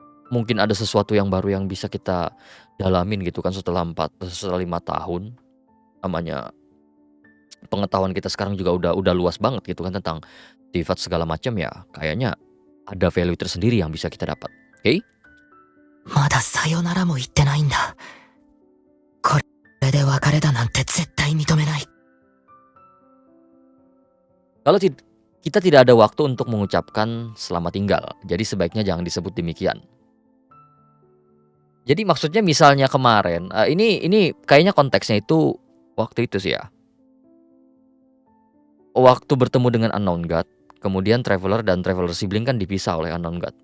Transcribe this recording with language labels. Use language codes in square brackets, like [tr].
[id] Mungkin ada sesuatu yang baru yang bisa kita dalamin gitu kan setelah 5 tahun. Namanya pengetahuan kita sekarang juga udah luas banget gitu kan tentang sifat segala macam ya. Kayaknya ada value tersendiri yang bisa kita dapat. Oke? [ja] まださよならも言ってないんだ。これで別れだなんて絶対認めない。 [id] Kalau kita tidak ada waktu untuk mengucapkan selamat tinggal, jadi sebaiknya jangan disebut demikian. Jadi maksudnya misalnya kemarin, ini kayaknya konteksnya itu waktu itu sih ya, waktu bertemu dengan Unknown God, kemudian Traveler dan Traveler Sibling kan dipisah oleh Unknown God.